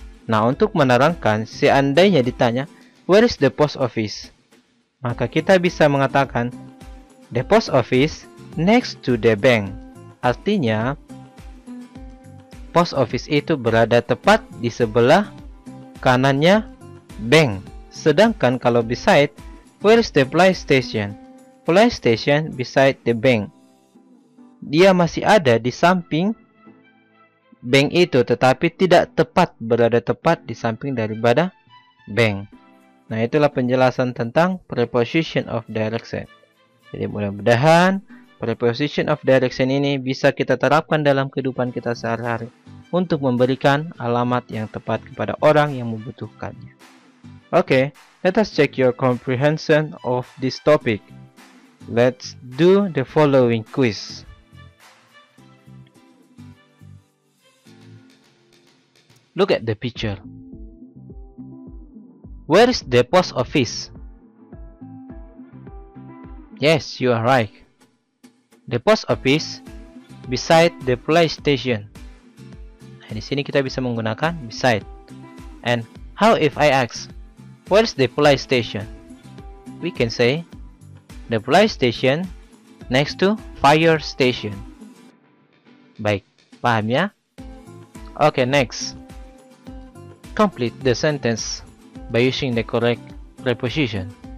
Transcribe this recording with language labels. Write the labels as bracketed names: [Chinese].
[Indonesian] Nah, untuk menerangkan, seandainya ditanya, [English] where is the post office? [Indonesian] Maka kita bisa mengatakan, [English] the post office next to the bank. [Indonesian] Artinya, post office itu berada tepat di sebelah kanannya bank. Sedangkan kalau [English] beside, where is the police station? Police station beside the bank. [Indonesian] Dia masih ada di samping bank itu, tetapi tidak berada tepat di samping daripada bank. Nah, itulah penjelasan tentang preposition of direction. Jadi mudah-mudahan preposition of direction ini bisa kita terapkan dalam kehidupan kita sehari-hari untuk memberikan alamat yang tepat kepada orang yang membutuhkannya. [English] Okay, let us check your comprehension of this topic. Let's do the following quiz. Look at the picture. Where is the post office? Yes, you are right. The post office beside the police station. [Indonesian] Nah, di sini kita bisa menggunakan beside. [English] And how if I ask, where is the police station? We can say the police station next to fire station. [Indonesian] Baik, paham ya? [English] Okay, next. Complete the sentence by using the correct preposition.